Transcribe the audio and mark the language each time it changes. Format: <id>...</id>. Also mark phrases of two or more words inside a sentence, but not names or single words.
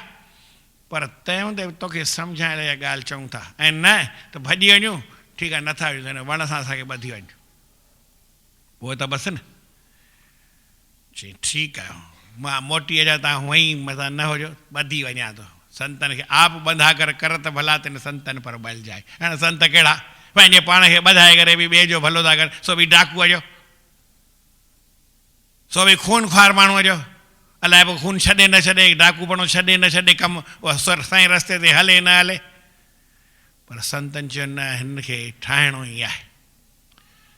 <sd>पर तंहिं हूंदे बि तोखे सम्झाइण लाइ इहा ॻाल्हि चऊं था, ऐं न त भॼी वञूं, ठीकु आहे, नथा वञूं त वण सां असांखे ॿधी वञूं, उहो त बसि न। चई ठीकु आहे, मां मोटी अचां, तव्हां हूअं ई मथां न हुजो, ॿधी वञा थो। संतनि खे</sd> <hi>आप ॿंधा कर करत भला तिन संतनि पर बल जाए।</hi> <sd>हाणे संत कहिड़ा पंहिंजे पाण खे ॿधाए करे बि ॿिए जो भलो था कनि, सो बि डाकूअ जो, सो बि खून ख़्वार माण्हूअ जो। अलाए पोइ खून छॾे न छॾे, डाकूपणो छॾे न छॾे कमु, उहा सही रस्ते ते हले न हले। पर संतनि चयो न, हिन खे ठाहिणो ई आहे।</sd>